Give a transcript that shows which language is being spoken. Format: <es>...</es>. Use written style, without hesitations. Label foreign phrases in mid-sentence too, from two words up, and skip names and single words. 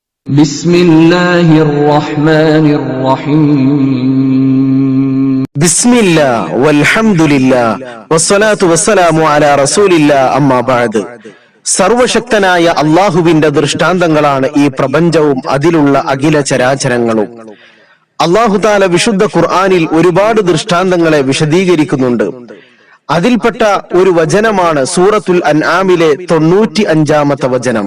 <ar>بسم الله الرحمن الرحيم بسم الله والحمد لله والصلاة والسلام على رسول الله أما بعد</ar> <ml>സർവശക്തനായ അല്ലാഹുവിന്റെ ദൃഷ്ടാന്തങ്ങളാണ് ഈ പ്രപഞ്ചവും അതിലുള്ള അഖില ചരാചരങ്ങളും. അല്ലാഹു തആല വിശുദ്ധ ഖുർആനിൽ ഒരുപാട് ദൃഷ്ടാന്തങ്ങളെ വിശദീകരിക്കുന്നുണ്ട്. അതിൽപ്പെട്ട ഒരു വചനമാണ് സൂറത്തുൽ അൻആമിലെ 95-ാമത്തെ വചനം.</ml>